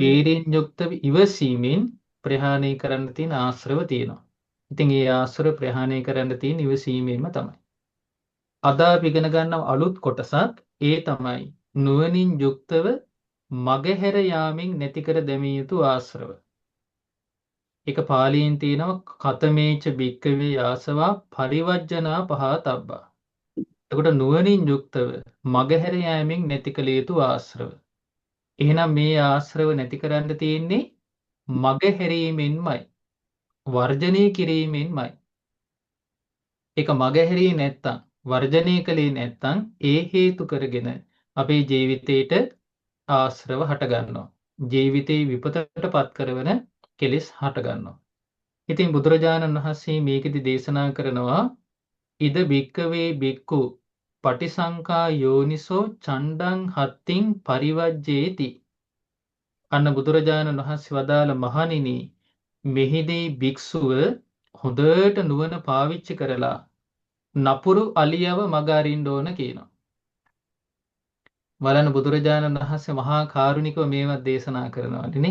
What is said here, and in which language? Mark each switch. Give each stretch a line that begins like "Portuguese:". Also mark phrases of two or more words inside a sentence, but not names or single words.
Sinhala: වීරියෙන් යුක්තව ඉවසීමෙන් ප්‍රහාණය කරන්න තියෙන ආශ්‍රව තියෙනවා. ඉතින් ඒ ආශ්‍රව ප්‍රහාණය කරන්න තියෙන ඉවසීමෙන්ම තමයි. අද අපි ඉගෙන ගන්නව අලුත් කොටසක් ඒ තමයි නුවණින් යුක්තව මගහැර යාමෙන් නැති කර දැමිය යුතු ආශ්‍රව. ඒක පාලියෙන් තියෙනවා
Pali: කතමේච භික්කවේ ආසවා පරිවර්ජනා පහතබ්බා.
Sinhala: එතකොට නුවණින් යුක්තව මගහැර යාමෙන් නැති කළ යුතු ආශ්‍රව. එහෙනම් මේ ආශ්‍රව නැති කරන්න තියෙන්නේ මගහැරීමෙන්මයි. වර්ජනය කිරීමෙන්මයි. ඒක මගහැරියේ නැත්තම් වර්ජනය කළේ නැත්තම් ඒ හේතු කරගෙන අපේ ජීවිතේට ආශ්‍රව හට ගන්නවා. ජීවිතේ විපතටපත් කරන කෙලෙස් හට ගන්නවා. ඉතින් බුදුරජාණන් වහන්සේ මේකෙදි දේශනා කරනවා
Pali: ඉද භික්කවේ භික්ඛු පටිසංකා යෝනිසෝ චණ්ඩං හත්තිං පරිවජ්ජේති.
Sinhala: අන්න බුදුරජාණන් වහන්සේ වදාළ මහණෙනි මෙහිදී භික්ෂුව හොඳට නුවණ පාවිච්චි කරලා නපුරු අලියව මග අරින්න ඕන කියනවා. බලන්න බුදුරජාණන් වහන්සේ මහා කාරුණිකව මේවත් දේශනා කරනවානේ.